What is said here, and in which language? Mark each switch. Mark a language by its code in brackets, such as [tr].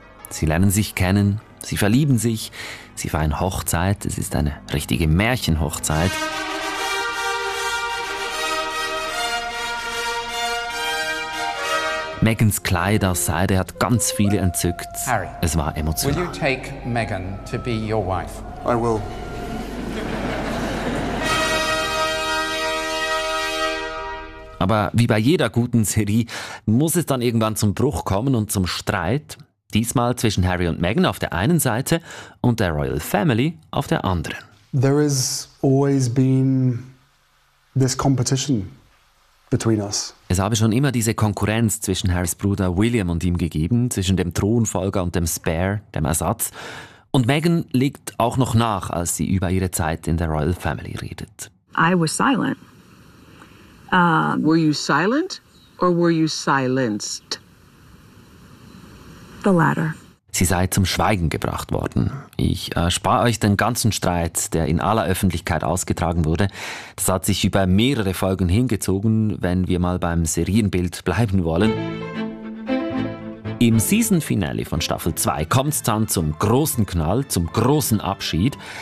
[de] Sie lernen sich kennen, sie verlieben sich, sie feiern Hochzeit, es ist eine richtige Märchenhochzeit. Meghans Kleid aus Seide hat ganz viele entzückt. Harry, es war emotional. [en] Will you take Meghan to be your wife? I will. [de] Aber wie bei jeder guten Serie muss es dann irgendwann zum Bruch kommen und zum Streit. Diesmal zwischen Harry und Meghan auf der einen Seite und der Royal Family auf der anderen. [en] There has always been this competition between us. [de] Es habe schon immer diese Konkurrenz zwischen Harrys Bruder William und ihm gegeben, zwischen dem Thronfolger und dem Spare, dem Ersatz. Und Meghan legt auch noch nach, als sie über ihre Zeit in der Royal Family redet. [en] I was silent. Were you silent or were you silenced? The latter. [de] Sie sei zum Schweigen gebracht worden. Ich spare euch den ganzen Streit, der in aller Öffentlichkeit ausgetragen wurde. Das hat sich über mehrere Folgen hingezogen, wenn wir mal beim Serienbild bleiben wollen. Im Season-Finale von Staffel 2 kommt es dann zum großen Knall, zum großen Abschied.